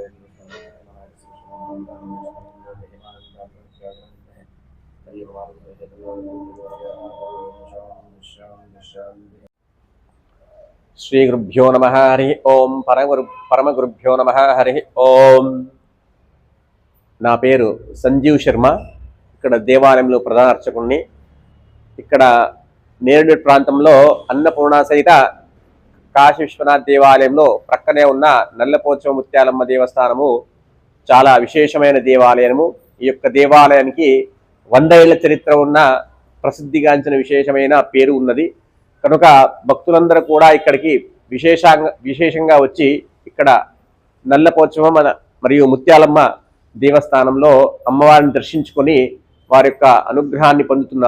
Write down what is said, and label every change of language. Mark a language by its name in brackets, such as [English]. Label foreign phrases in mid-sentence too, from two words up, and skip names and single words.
[Sanskrit] श्री गुरुभ्यो नमः हरि ओम परम गुरुभ्यो नमः हरि ओम। [Telugu] నా పేరు संजीव शर्मा ఇక్కడ దేవాలయంలో ప్రధాన అర్చకుడిని। ఇక్కడ నేరేడు ప్రాంతంలో అన్నపూర్ణ సహిత కాశీ విశ్వనాథ్ దేవాలయంలో ప్రక్కనే ఉన్న నల్లపోచమ్మ ముత్యాలమ్మ దేవస్థానము చాలా విశేషమైన దేవాలయము। ఈ యొక్క దేవాలయానికి 100 ఏళ్ల చరిత్ర ఉన్న ప్రసిద్ధిగాంచిన విశేషమైన పేరు ఉన్నది కనుక భక్తులందరూ కూడా ఇక్కడికి విశేషంగా వచ్చి ఇక్కడ నల్లపోచమ్మ మరియు ముత్యాలమ్మ దేవస్థానంలో అమ్మవారిని దర్శించుకొని వారి యొక్క అనుగ్రహాన్ని పొందుతున్నారు।